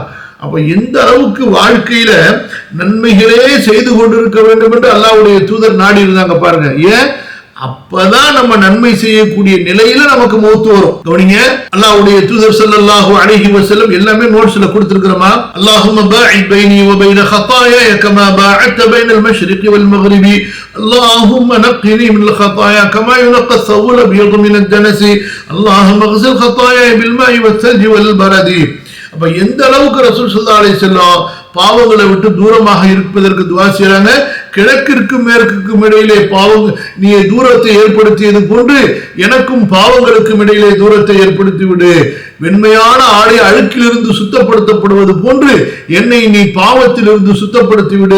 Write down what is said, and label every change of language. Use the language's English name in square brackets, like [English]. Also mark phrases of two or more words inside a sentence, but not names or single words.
[Tamil] அப்ப எந்த அளவுக்கு வாழ்க்கையில நன்மைகளே செய்து கொண்டிருக்க வேண்டும் என்று அல்லாஹ்வுடைய தூதர் நாடி இருந்தாங்க பாருங்க. ஏன்? அப்பதான் நம்ம நன்மை செய்யக்கூடிய நிலையில நமக்கு மௌத் வரும். கவனிங்க, அல்லாஹ்வுடைய தூதர் [Arabic] صلى الله عليه وسلم [Tamil] எல்லாமே நோட்ஸ்ல கொடுத்திருக்கிறோமா? [Arabic] اللهم باعد بيني وبين خطاياي كما باعدت بين المشرق والمغرب اللهم نقني من الخطايا كما ينقى الثوب الابيض من الدنس اللهم اغسل خطاياي بالماء والثلج والبرد. [Tamil] அப்ப எந்த அளவுக்கு ரசூல் [Arabic] صلى الله عليه وسلم [Tamil] பாவங்களை விட்டு தூரமாக இருப்பதற்கு துஆ செய்றாங்க. கிழக்கிற்கும் மேற்குக்கும் இடையிலே நீ தூரத்தை ஏற்படுத்தியது போன்று எனக்கும் பாவங்களுக்கும் இடையிலே தூரத்தை ஏற்படுத்தி விடு. வெண்மையான ஆடை அழுக்கிலிருந்து சுத்தப்படுத்தப்படுவது போன்று என்னை நீ பாவத்திலிருந்து சுத்தப்படுத்தி விடு.